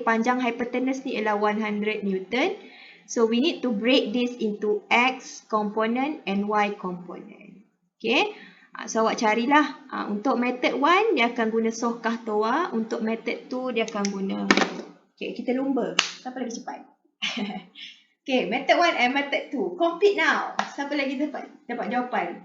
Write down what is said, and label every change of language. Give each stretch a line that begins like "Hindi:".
Malay: Panjang hypotenuse ni ialah 100 Newton.
English: So, we need to break this into X component and Y component.
Malay: Okay. So, awak carilah. Untuk method 1, dia akan guna soh kahtoa. Untuk method 2, dia akan guna...
English: Okay,
Malay: kita lumba. Siapa lagi cepat?
English: Okay, method 1 and method 2. Compete now.
Malay: Siapa lagi dapat jawapan?